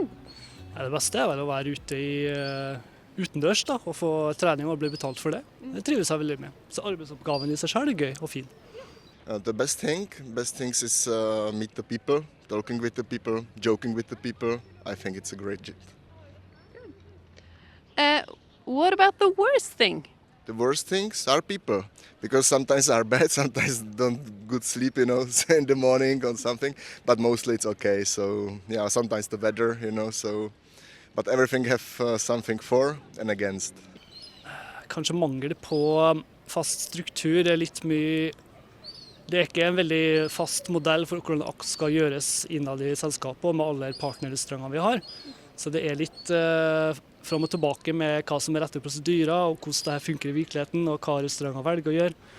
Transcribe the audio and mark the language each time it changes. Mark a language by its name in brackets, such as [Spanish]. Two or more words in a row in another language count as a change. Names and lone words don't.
[Norwegian] Det beste er vel å være ute utendørs da, og få trening og bli betalt for det. Det trives jeg veldig med. Så arbeidsoppgaven i seg selv er gøy og fin. [English] The best things is meet the people, talking with the people, joking with the people. I think it's a great job. What about the worst thing? The worst things are people, because sometimes are bad, sometimes don't good sleep, in the morning or something, but mostly it's okay. So yeah, sometimes the weather, so, but everything have something for and against. [Norwegian] Kanskje mangel på fast struktur litt mye. Det ikke en veldig fast modell for hvordan det skal gjøres innad i selskapet og med alle partnerrestaurantene vi har. Så det litt fram og tilbake med hva som rette prosedyrer, og hvordan det her funker i virkeligheten, og hva restauranter velger å gjøre.